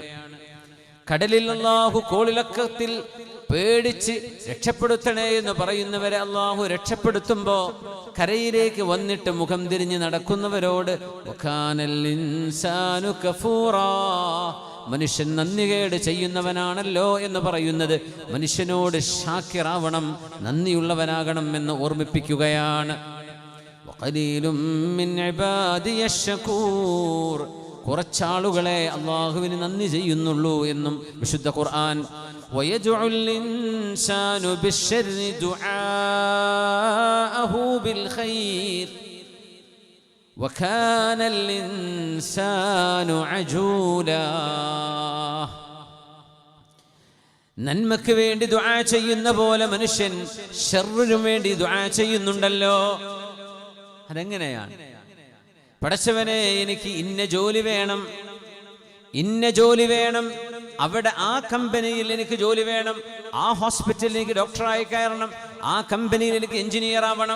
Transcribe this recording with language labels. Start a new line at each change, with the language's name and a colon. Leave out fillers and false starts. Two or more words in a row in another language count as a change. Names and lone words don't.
Malayalam: കടലിൽ അല്ലാഹു കോളിളക്കത്തിൽ പേടിച്ച് രക്ഷപ്പെടുത്തണേ എന്ന് പറയുന്നവരെ അല്ലാഹു രക്ഷപ്പെടുത്തുമ്പോൾ കരയിലേക്ക് വന്നിട്ട് മുഖം തിരിഞ്ഞ് നടക്കുന്നവരോട്
Arabic: وكان الإنسان كفورا,
Malayalam: മനുഷ്യൻ നന്ദികേട് ചെയ്യുന്നവനാണല്ലോ എന്ന് പറയുന്നത് മനുഷ്യനോട് ഷാക്കിറാവണം, നന്ദിയുള്ളവനാകണം എന്ന് ഓർമ്മിപ്പിക്കുകയാണ്.
Arabic: وقليل من عبادي الشكور,
Malayalam: കുറച്ചാളുകളെ അള്ളാഹുവിന് നന്ദി ചെയ്യുന്നുള്ളൂ എന്നും വിശുദ്ധ ഖുർആൻ.
Arabic: ويدعو الإنسان بالشر دعاءه بالخير وكان الإنسان عجولا,
Malayalam: നന്മയ്ക്ക് വേണ്ടി ദുആ ചെയ്യുന്ന പോലെ മനുഷ്യൻ ശർറിനു വേണ്ടി ദുആ ചെയ്യുന്നുണ്ടല്ലോ. അതെങ്ങനെയാണ്? പടച്ചവനെ എനിക്ക് ഇന്ന ജോലി വേണം, ഇന്ന ജോലി വേണം, അവിടെ ആ കമ്പനിയിൽ എനിക്ക് ജോലി വേണം, ആ ഹോസ്പിറ്റലിൽ എനിക്ക് ഡോക്ടറായി കയറണം, ആ കമ്പനിയിൽ എനിക്ക് എഞ്ചിനീയർ ആവണം.